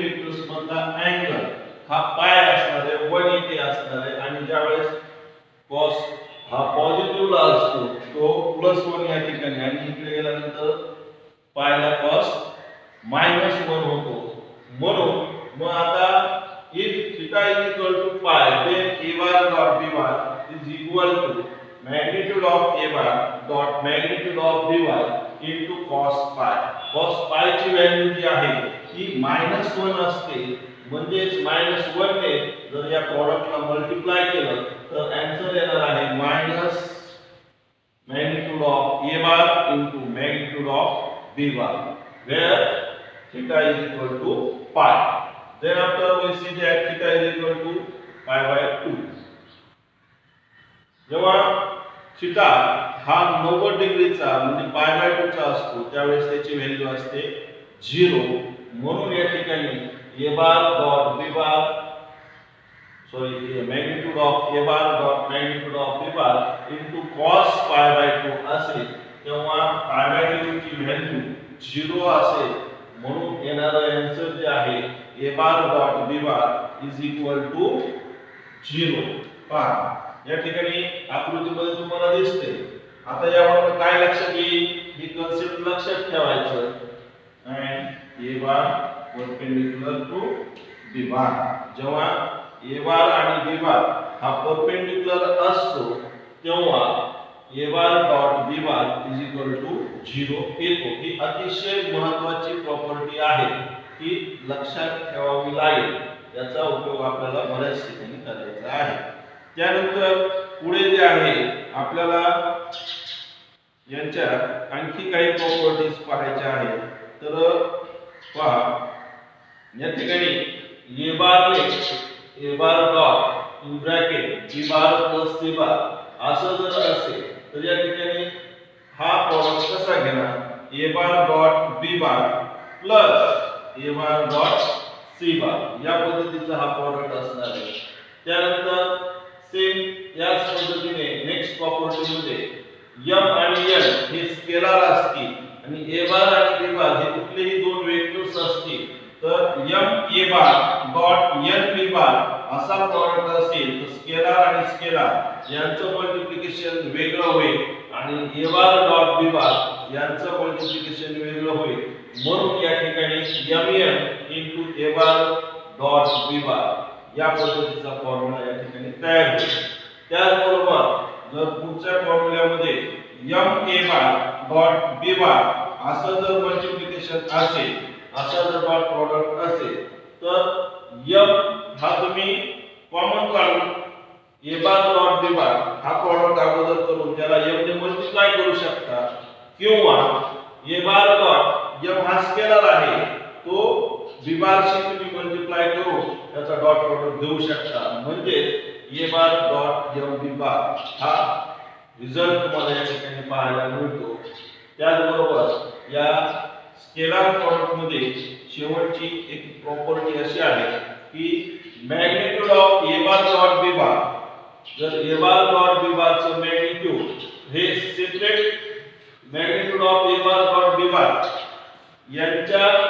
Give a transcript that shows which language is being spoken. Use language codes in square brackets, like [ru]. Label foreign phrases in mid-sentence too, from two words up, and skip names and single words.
[mr] वेक्टर्स मधला अँगल हा पाय असणार आहे 180 असणार आहे आणि ज्यावेळेस cos हा पॉझिटिव्हला असतो तो +1 या ठिकाणी आणि इकडे गेल्यानंतर पायला cos -1 होतो म्हणून मग आता [en] if theta is equal to pi then a bar dot b bar is equal to magnitude of a bar dot magnitude of b bar into cos pi [mr] ची व्हॅल्यू जी आहे ती -1 असते म्हणजेच -1 ने जर या प्रॉडक्टला मल्टिप्लाय केलं तर आन्सर येणार आहे [en] magnitude of a bar into magnitude of b bar where theta is equal to pi then after we see that theta is equal to pi by 2 [mr] जेव्हा थीटा हा 90 डिग्रीचा म्हणजे pi by 2 चा असतो त्यावेळेस त्याची व्हॅल्यू असते 0 म्हणून या ठिकाणी [en] a bar dot b bar magnitude of a bar dot magnitude of b bar into cos pi by 2 [mr] असेल तेव्हा [en] pi by 2 [mr] ची व्हॅल्यू 0 असेल म्हणून येणारा आन्सर जे आहे [en] a bar dot b bar is equal to 0 [mr] पहा या ठिकाणी आकृतीमध्ये तुम्हाला दिसते आता यावरून काय लक्षात येईल ही कन्सेप्ट लक्षात ठेवायचं [en] and a bar perpendicular to b bar [mr] जेव्हा [en] a bar [mr] आणि [en] b bar [mr] हा परपेंडिक्युलर असतो तेव्हा [en] a bar dot b bar is equal to 0 [mr] येतो ही अतिशय महत्त्वाची प्रॉपर्टी आहे की लक्षात ठेवावी लागेल याचा उपयोग आपल्याला बऱ्याच ठिकाणी करायचा आहे त्यानंतर पुढे जे आहे आपल्याला यांच्या आणखी काही प्रॉपर्टीज पाहायच्या आहेत तर पहा या ठिकाणी [en] a bar dot in bracket b bar plus c bar [mr] असं जर असेल तर या ठिकाणी हा प्रॉडक्ट कसा घेणार [en] a bar dot b bar plus a bar dot c bar [mr] या पद्धतीचा हा प्रॉडक्ट असणार आहे त्यानंतर सेम याच पद्धतीने नेक्स्ट प्रॉपर्टी मध्ये m आणि n हे स्केलर असतील आणि [en] a bar [mr] आणि [en] b bar [mr] हे कुठलेही दोन वेक्टर्स असतील तर [en] m a bar dot n b bar [mr] असा प्रॉडक्ट असेल तर स्केलर आणि स्केलर यांचं मल्टिप्लिकेशन वेगळं होईल आणि [en] a bar dot b bar [mr] यांचं मल्टिप्लिकेशन वेगळं होईल म्हणून या ठिकाणी [en] mn into a bar dot b bar [mr] या पद्धतीचा फॉर्म्युला या ठिकाणी तयार होईल त्याचबरोबर जर पुढच्या फॉर्म्युल्यामध्ये [en] m a bar dot b bar [mr] असं जर मल्टिप्लिकेशन असेल असा जर डॉट प्रॉडक्ट असेल तर m हा तुम्ही कॉमन काढून [en] a bar dot b bar [mr] हा प्रॉडक्ट अगोदर करून त्याला m ने मल्टिप्लाय करू शकता किंवा [en] a bar dot m [mr] हा स्केलर आहे तो बी बारशी तुम्ही मल्टिप्लाय करून त्याचा [en] dot product [mr] देऊ शकता. म्हणजे [en] a bar dot m b bar [mr] हा रिझल्ट तुम्हाला या ठिकाणी पाहायला मिळतो. त्याचबरोबर या [en] scalar product [mr] मध्ये शेवटची एक प्रॉपर्टी अशी आहे की [en] magnitude of a bar dot b bar, [mr] जर [en] a bar dot b bar [mr] चं मॅग्निट्यूड हे [en] separate magnitude of a bar dot b bar [mr] यांच्या